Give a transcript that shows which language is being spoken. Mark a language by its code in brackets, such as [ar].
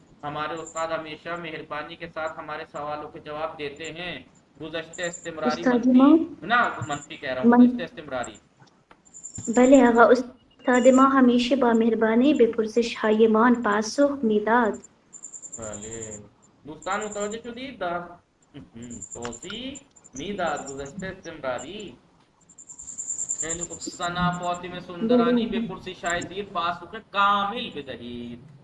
[ur] ہمارے استاد ہمیشہ مہربانی کے ساتھ ہمارے سوالوں کے جواب دیتے ہیں. گزشتے استمراری منفی نا منفی کہہ رہا ہوں گزشتے استمراری. [fa] بله آقا. استاد ما همیشه با مهربانی به پرسش هایمان پاسخ میداد. بله دوستان متوجہ شدید توضیح میداد گزشتے استمراری. یعنی ثنا فاطمه سندرانی به پرسش زیر پاسخ کامل بدهید.